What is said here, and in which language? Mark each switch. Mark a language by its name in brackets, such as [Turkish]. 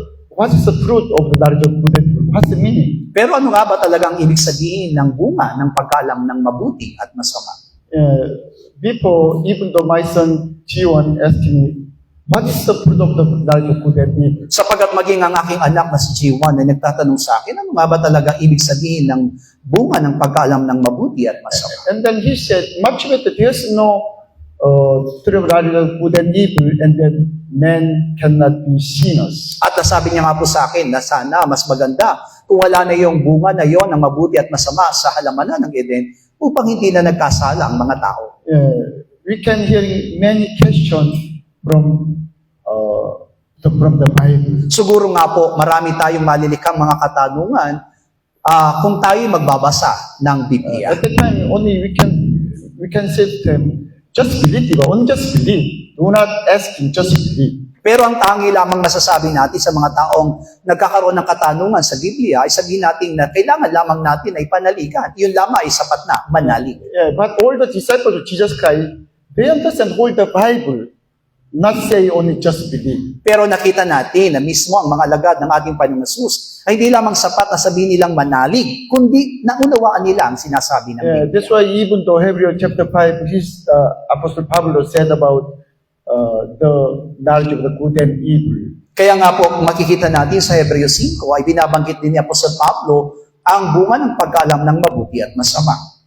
[English] What's the fruit of the knowledge of good and evil? What's the meaning? [Filipino] Pero ano nga ba talagang ibig sabihin ng bunga ng pagkaalam ng mabuti at masama? [English] Before, even though my son Jiwon asked me, what is the fruit of the knowledge of good and evil? [Filipino] Sapagat maging ang aking anak na si Jiwan ay nagtatanong sa akin, ano nga ba talaga ibig sabihin ng bunga ng pagkaalam ng mabuti at masama? [English] And then he said, much better, there's no tree of knowledge of good and evil, and then men cannot be sinners. [Filipino] At nasabi niya nga po sa akin na sana mas maganda kung wala na yung bunga na yon ng mabuti at masama sa halamanan ng Eden upang hindi na nagkasala ang mga tao. [English] We can hear many questions from the Bible. [Filipino] Siguro nga po, marami tayong malilikhang mga katanungan kung tayo magbabasa ng Biblia. [English] At the time, only we can say to them, just believe, only just believe. Do not ask him, just believe. [Filipino] Pero ang tangi lamang masasabi natin sa mga taong nagkakaroon ng katanungan sa Biblia ay sabihin natin na kailangan lamang natin ay panaligan. Yun lamang ay sapat na manalig. [English] But all the disciples of Jesus Christ, they understand all the Bible, not say only just believe. [Filipino] Pero nakita natin na mismo ang mga alagad ng ating Panginoon Jesus ay hindi lamang sapat na sabihin nilang manalig, kundi naunawaan nila ang sinasabi ng Biblia. [English] That's why even though Hebrews chapter 5, Apostle Pablo said about the knowledge of the good and evil. [Filipino] Kaya nga po, kung makikita natin sa Hebreo 5, ay binabanggit din ni Apostol Pablo ang bunga ng pagkaalam ng mabuti at masama.